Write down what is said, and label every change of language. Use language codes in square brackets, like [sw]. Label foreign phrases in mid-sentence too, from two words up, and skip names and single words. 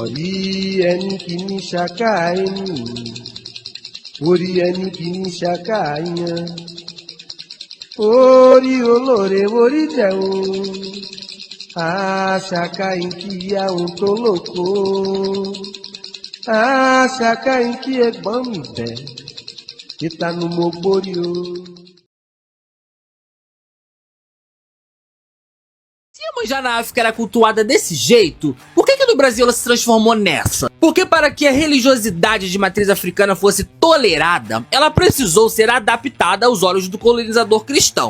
[yo] orí ẹni kì í ṣaká ẹni orí ẹni kì í ṣaká yan orí olóore orí jẹ o àṣàkà ìkíyà ohun tó lóko àṣàkà ìkí ẹ̀gbọ́n mi bẹ ìtanu mo gbórí o. [pt] Se Iemanjá na África era cultuada desse jeito, por que no Brasil ela se transformou nessa? Porque para que a religiosidade de matriz africana fosse tolerada, ela precisou ser adaptada aos olhos do colonizador cristão.